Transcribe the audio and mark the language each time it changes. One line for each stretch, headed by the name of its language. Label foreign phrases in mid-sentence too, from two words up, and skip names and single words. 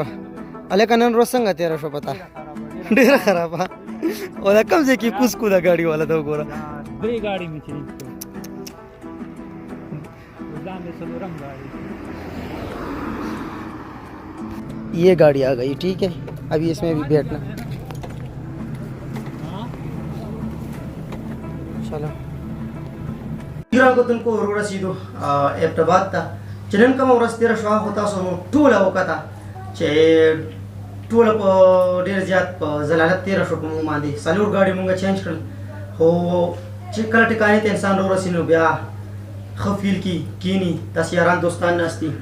Pashto: هلکه نن ورځ څنګه تېره شوه پته ډېره خرابه او دا کوم ځای کې کوز کو دا गाड़ी والا دا وګوره.
Urdu: یہ گاڑی آ گئی ٹھیک ہے ابھی اس میں بھی بیٹھنا چلو.
Pashto: ګرانو کتونکو ورسېدو ایبټ آباد ته چې نن کومه ورځ تېره شوه خو تاسو مو ټوله وکته چې ټوله په ډېر زیات په ضلالت تېره شوه په موږ باندې. څلور गाड़ी مونږ چینج کړل خو چې کله ټکانې ته انسان راورسي نو بیا ښه فیل کینی داسې یاران دوستان ناست دي.